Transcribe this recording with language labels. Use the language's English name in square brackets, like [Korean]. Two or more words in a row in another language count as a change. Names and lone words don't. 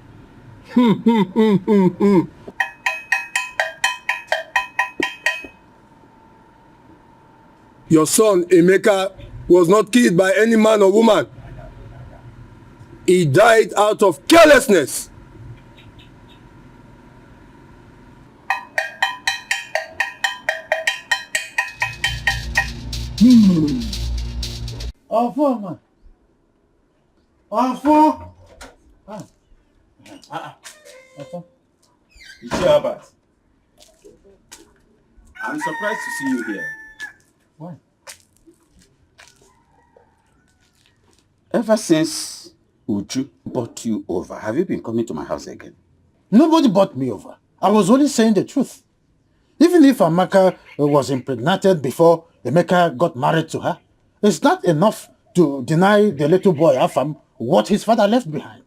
[English] Your son, Emeka, was not killed by any man or woman. He died out of carelessness. Ofoma. Ofo. Ofo. Ichi Albert. I'm surprised to see you here. Why? Ever since Uju brought you over, have you been coming to my house again? Nobody bought me over. I was only saying the truth. Even if Amaka was impregnated before Emeka got married to her, it's not enough to deny the little boy Afam what his father left behind.